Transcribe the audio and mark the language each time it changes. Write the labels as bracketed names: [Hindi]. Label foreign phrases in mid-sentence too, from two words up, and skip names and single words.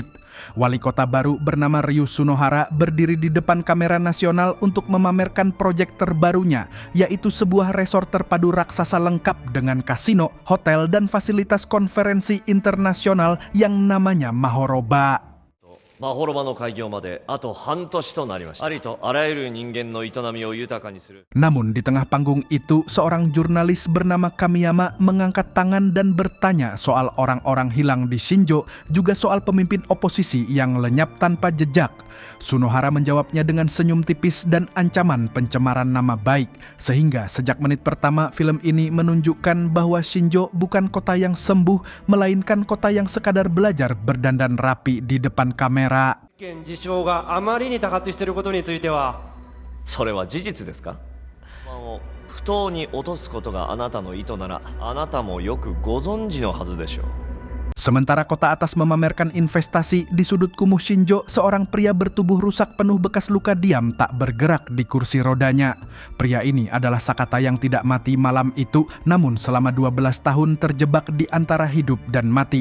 [Indonesian] Wali kota baru bernama Ryu Sunohara berdiri di depan kamera nasional untuk memamerkan proyek terbarunya, yaitu sebuah resort terpadu raksasa lengkap dengan kasino, hotel, dan fasilitas konferensi internasional yang namanya Mahoroba. [Japanese] マホロバの開業まであと半年となりました。ありとあらゆる人間の営みを豊かにする。 [Indonesian] Namun di tengah panggung itu, seorang jurnalis bernama Kamiyama mengangkat tangan dan bertanya soal orang-orang hilang di Shinjo, juga soal pemimpin oposisi yang lenyap tanpa jejak. Sunohara menjawabnya dengan senyum tipis dan ancaman pencemaran nama baik, sehingga sejak menit pertama film ini menunjukkan bahwa Shinjo bukan kota yang sembuh, melainkan kota yang sekadar belajar berdandan rapi di depan kamera. [Japanese] 事象があまりに多発していることについては、それは事実ですか？不当に落とすことがあなたの意図なら、あなたもよくご存知のはずでしょう。 [Indonesian] Sementara kota atas memamerkan investasi, di sudut kumuh Shinjo, seorang pria bertubuh rusak penuh bekas luka diam tak bergerak di kursi rodanya. Pria ini adalah Sakata yang tidak mati malam itu, namun selama 12 tahun terjebak di antara hidup dan mati.